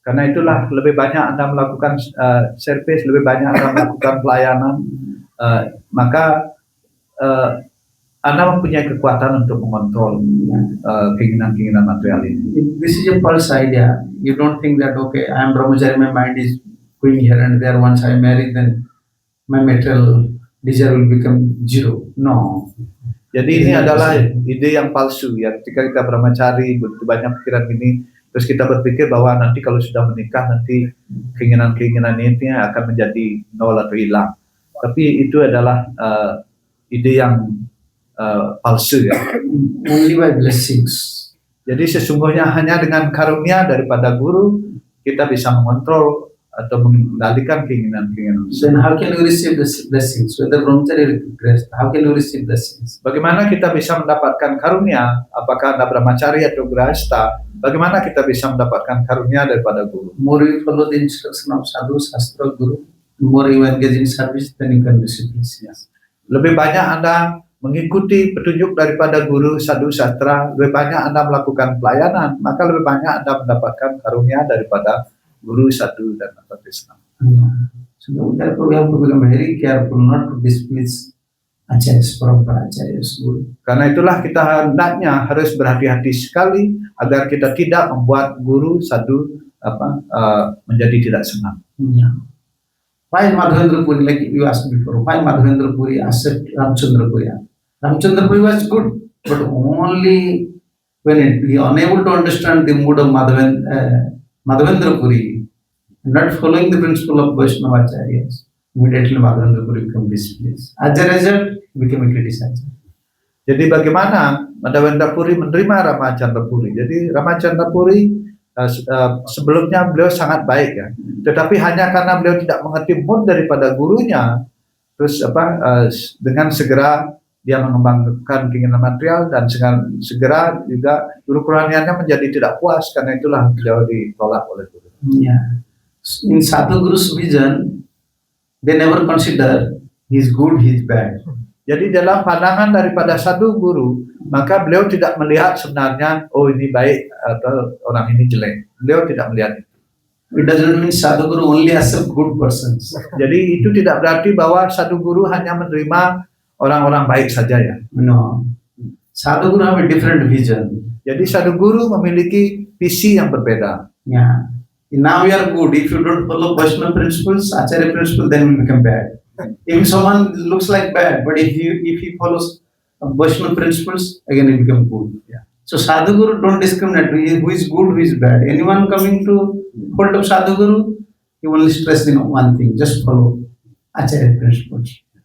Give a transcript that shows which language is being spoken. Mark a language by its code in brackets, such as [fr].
[id] Karena itulah lebih banyak Anda melakukan service, lebih banyak Anda melakukan pelayanan, maka Anda mempunyai kekuatan untuk mengontrol keinginan-keinginan material ini. [en] This is a false idea. You don't think that okay, I am brahmachari, my mind is going here and there. Once I marry, then my material desire will become zero. No. [id] Jadi ini adalah ide yang palsu ya. Ketika kita brahmachari, begitu banyak pikiran ini, terus kita berpikir bahwa nanti kalau sudah menikah nanti keinginan-keinginan ini akan menjadi nol atau hilang. Tapi itu adalah ide yang palsu ya. [en] Only by blessings. [id] Jadi sesungguhnya hanya dengan karunia daripada guru kita bisa mengontrol atau mengendalikan keinginan-keinginan. [en] Then how can we receive the blessings? Whether brahmachari or grihastha, how can we receive blessings? [id] Bagaimana kita bisa mendapatkan karunia? Apakah Anda brahmachari atau grihastha? Bagaimana kita bisa mendapatkan karunia daripada guru? [en] More you follow the instruction of sadhu, sastra, guru, more you engage in service, then you can receive blessings. [id] Lebih banyak Anda mengikuti petunjuk daripada guru, sadhu, sastra, lebih banyak Anda melakukan pelayanan, maka lebih banyak Anda mendapatkan karunia daripada guru, sadhu, dan Nata Krishna. [en] So therefore we have to become very careful not to displease acharyas, parampara acharyas, guru. [id] Karena itulah kita hendaknya harus berhati-hati sekali agar kita tidak membuat guru, sadhu menjadi tidak senang. [en] Why Madhavendra Puri, like you asked before, why Madhavendra Puri accept Ramchandra Puri? Ramchandra Puri was good, but only when he unable to understand the mood of Madhavendra Puri, not following the principle of Vaishnava acharyas, immediately Madhavendra Puri become displeased. As a result, he became a criticizer. [id] Jadi bagaimana Madhavendra Puri menerima Ramachandra Puri? Jadi Ramachandra Puri sebelumnya beliau sangat baik ya, tetapi hanya karena beliau tidak mengerti mood daripada gurunya, terus dengan segera dia mengembangkan keinginan material dan segera juga guru kerohaniannya menjadi tidak puas, karena itulah beliau ditolak oleh guru. [en] In Sadhu Guru's vision, they never consider he is good, he is bad. [id] Jadi dalam pandangan daripada sadhu guru, maka beliau tidak melihat sebenarnya, oh ini baik atau orang ini jelek. Beliau tidak melihat itu. [en] It doesn't mean sadhu guru only accept good persons. [id] Jadi itu tidak berarti bahwa sadhu guru hanya menerima orang-orang baik saja ya. [en] No. Sadhu guru have a different vision. [id] Jadi sadhu guru memiliki visi yang berbeda. [en] Now you are good. If you don't follow Vaishnava principles, Acharya principles, then you become bad. If someone looks like bad, but if he follows Vaishnava principles, again he become good. So Sadhu Guru don't discriminate who is good, who is bad. Anyone coming to hold of Sadhu Guru, he only stress one thing: just follow Acharya principles.